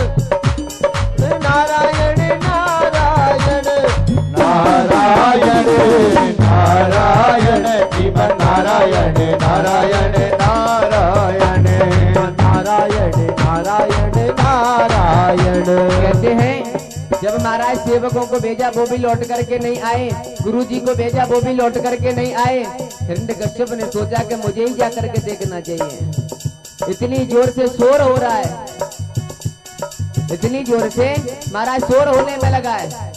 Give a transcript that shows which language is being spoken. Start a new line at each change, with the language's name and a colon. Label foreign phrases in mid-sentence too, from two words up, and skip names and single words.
Hindi: नारायण नारायण नारायण नारायण श्रीमन नारायण नारायण नारायण नारायण नारायण नारायण। कहते हैं जब महाराज सेवकों को भेजा वो भी लौट करके नहीं आए, गुरुजी को भेजा वो भी लौट करके नहीं आए। हिरण्यकश्यप ने सोचा कि मुझे ही जा करके देखना चाहिए। इतनी जोर से शोर हो रहा है, इतनी जोर से महाराज शोर होने में लगा है।